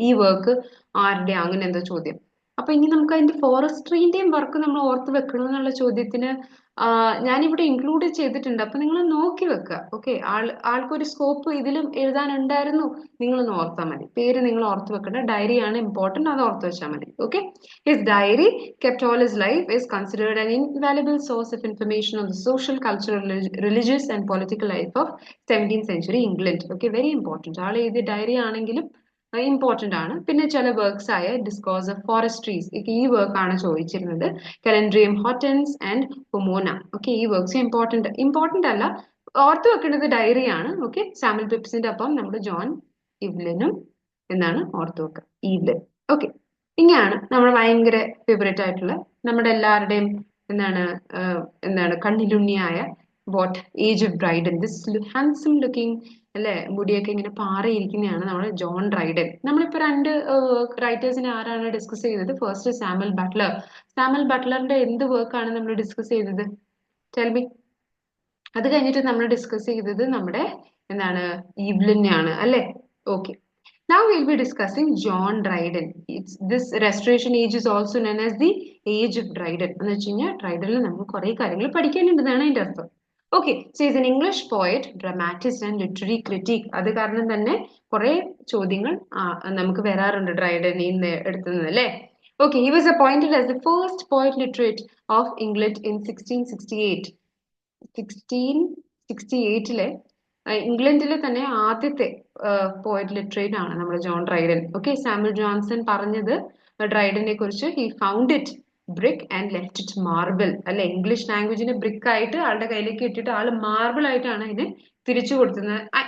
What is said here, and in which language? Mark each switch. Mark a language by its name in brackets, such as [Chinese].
[Malayalam] ഈ വർക്ക് ആരുടെ, അങ്ങനെ എന്തോ ചോദ്യം. അപ്പൊ ഇനി നമുക്ക് അതിന്റെ ഫോറസ്ട്രീന്റെയും വർക്ക് നമ്മൾ ഓർത്ത് വെക്കണം എന്നുള്ള ചോദ്യത്തിന് ഞാനിവിടെ ഇൻക്ലൂഡ് ചെയ്തിട്ടുണ്ട്. അപ്പൊ നിങ്ങൾ നോക്കി വെക്കുക. ഓക്കെ, ആൾക്കൊരു സ്കോപ്പ് ഇതിലും എഴുതാനുണ്ടായിരുന്നു, നിങ്ങളൊന്ന് ഓർത്താൽ മതി. പേര് നിങ്ങൾ ഓർത്ത് വെക്കേണ്ട, ഡയറിയാണ് ഇമ്പോർട്ടന്റ്, അത് ഓർത്ത് വെച്ചാൽ മതി. [English] Okay, his diary kept all his life is considered an invaluable source of information on the social, cultural, religious and political life of 17th century England. Okay, very important. [Malayalam] ആൾ എഴുതിയ ഡയറി ആണെങ്കിലും important ആണ്. പിന്നെ ചില works ആയ discourse of ഫോറസ്ട്രീസ്, ഈ work ആണ് ചോദിച്ചിരുന്നത്. കലൻഡ്രിയം Hortons and പൊമോന. Okay, ഈ works important അല്ല, ഓർത്ത് വെക്കേണ്ടത് ഡയറിയാണ്. ഓക്കെ, സാമുവൽ പിപ്സിന്റെ ഒപ്പം നമ്മുടെ ജോൺ ഇവ്ലിനും എന്നാണ് ഓർത്ത് വെക്കുക, ഈവ്ലിൻ. ഓക്കെ, ഇനിയാണ് നമ്മൾ ഭയങ്കര ഫേവറേറ്റ് ആയിട്ടുള്ള നമ്മുടെ എല്ലാവരുടെയും എന്താണ് കണ്ണിലുണ്ണിയായ what age of Brydon. [English] this handsome looking [Malayalam] അല്ലെ, മുടിയൊക്കെ ഇങ്ങനെ പാറിയിരിക്കുന്നതാണ് നമ്മുടെ ജോൺ ഡ്രൈഡൻ. നമ്മളിപ്പോ 2 റൈറ്റേഴ്സിനെ ആരാണ് ഡിസ്കസ് ചെയ്തത്? First Samuel Buttler. സാമുവൽ ബട്ട്ലറിന്റെ എന്ത് വർക്കാണ് നമ്മൾ ഡിസ്കസ് ചെയ്തത്? [English] Tell me. [Malayalam] അത് കഴിഞ്ഞിട്ട് നമ്മൾ ഡിസ്കസ് ചെയ്തത് നമ്മുടെ ഈവ്ലിനെയാണ് അല്ലെ? [English] Okay, now we'll be discussing John Dryden. This restoration age is also known as the age of Dryden. [Malayalam] എന്ന് വെച്ച് കഴിഞ്ഞാൽ ഡ്രൈഡനിൽ നമ്മൾ കുറെ കാര്യങ്ങൾ പഠിക്കാനുണ്ടെന്നാണ് അതിന്റെ അർത്ഥം. [English] Okay, so is an English poet, dramatist and literary critic. [Malayalam] അത് കാരണം തന്നെ കുറെ ചോദ്യങ്ങൾ നമുക്ക് വരാറുണ്ട് ഡ്രൈഡനിൽ നിന്ന് എടുത്തുന്നത് അല്ലേ? [English] Okay, he was appointed as the first poet laureate of England in 1668. [Malayalam] 1668 ഇംഗ്ലണ്ടിലെ തന്നെ ആദ്യത്തെ പോയറ്റ് ലിറ്ററേറ്റ് ആണ് നമ്മുടെ John Dryden. [English] okay, [Malayalam] Samuel Johnson പറഞ്ഞത് ഡ്രൈഡനെ കുറിച്ച്, [English] He found it brick and left it marble അല്ലെ. [Malayalam] ഇംഗ്ലീഷ് ലാംഗ്വേജിനെ ബ്രിക്ക് ആയിട്ട് ആളുടെ കയ്യിലേക്ക് ഇട്ടിട്ട് ആള് മാർബിൾ ആയിട്ടാണ് അതിനെ തിരിച്ചു കൊടുക്കുന്നത്.